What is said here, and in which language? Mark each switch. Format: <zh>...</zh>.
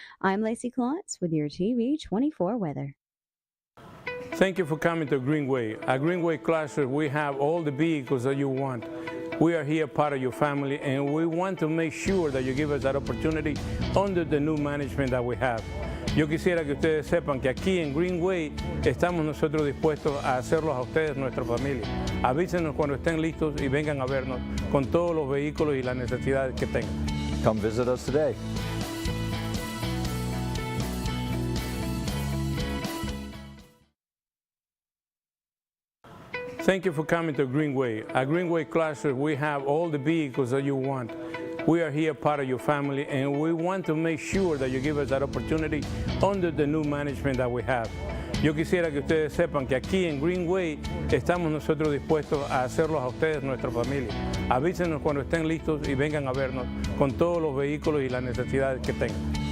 <en>I'm Lacey Klontz with your TV24 weather. Thank you for coming to Greenway. At Greenway Chrysler, we have all the vehicles that you want. We are here part of your family, and we want to make sure that you give us that opportunity under the new management that we have.</en> <es>Yo quisiera que ustedes sepan que aquí en Greenway estamos nosotros dispuestos a hacerlos a ustedes nuestra familia. Avísenos cuando estén listos y vengan a vernos con todos los vehículos y las necesidades que tengan.</es> <en>Come visit us today. Thank you for coming to Greenway. At Greenway Chrysler, we have all the vehicles that you want. We are here part of your family, and we want to make sure that you give us that opportunity under the new management that we have.</en> <es>Yo quisiera que ustedes sepan que aquí en Greenway estamos nosotros dispuestos a hacerlos a ustedes nuestra familia. Avísenos cuando estén listos y vengan a vernos con todos los vehículos y las necesidades que tengan.</es>